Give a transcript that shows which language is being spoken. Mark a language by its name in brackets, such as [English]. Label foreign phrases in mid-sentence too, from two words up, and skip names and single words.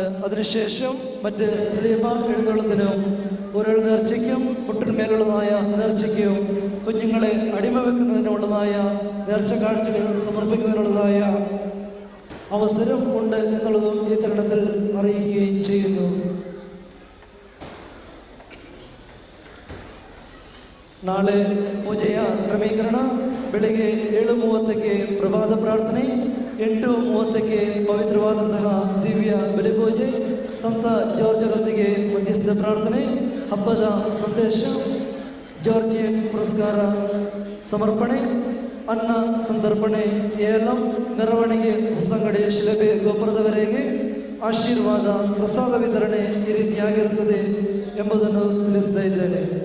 [Malayalam] അതിനുശേഷം മറ്റ് സ്ലീബ എഴുന്നള്ളത്തിനും ഉരുൾ നേർച്ചയ്ക്കും മുട്ടിന്മേലുള്ളതായ നേർച്ചയ്ക്കും കുഞ്ഞുങ്ങളെ അടിമ വെക്കുന്നതിനുള്ളതായ നേർച്ച കാഴ്ചകൾ സമർപ്പിക്കുന്നതിനുള്ളതായ അവസരം ഉണ്ട് എന്നുള്ളതും ഈ തരുണത്തിൽ അറിയിക്കുകയും ചെയ്യുന്നു. [Kannada] ನಾಳೆ ಪೂಜೆಯ ಕ್ರಮೀಕರಣ ಬೆಳಿಗ್ಗೆ 7:30ಕ್ಕೆ ಪ್ರಭಾತ ಪ್ರಾರ್ಥನೆ, 8:30ಕ್ಕೆ ಪವಿತ್ರವಾದಂತಹ ದಿವ್ಯ ಬಲಿಪೂಜೆ, ಸಂತ ಜಾರ್ಜರೊಂದಿಗೆ ಮಧ್ಯಸ್ಥ ಪ್ರಾರ್ಥನೆ, ಹಬ್ಬದ ಸಂದೇಶ, ಜಾರ್ಜಿಯನ್ ಪುರಸ್ಕಾರ ಸಮರ್ಪಣೆ, ಅನ್ನ ಸಂತರ್ಪಣೆ, ಏಲಂ, ಮೆರವಣಿಗೆ, ಹೊಸಂಗಡಿ ಶಿಲಬೆ ಗೋಪುರದವರೆಗೆ ಆಶೀರ್ವಾದ ಪ್ರಸಾದ ವಿತರಣೆ ಈ ರೀತಿಯಾಗಿರುತ್ತದೆ ಎಂಬುದನ್ನು ತಿಳಿಸ್ತಾ ಇದ್ದೇನೆ.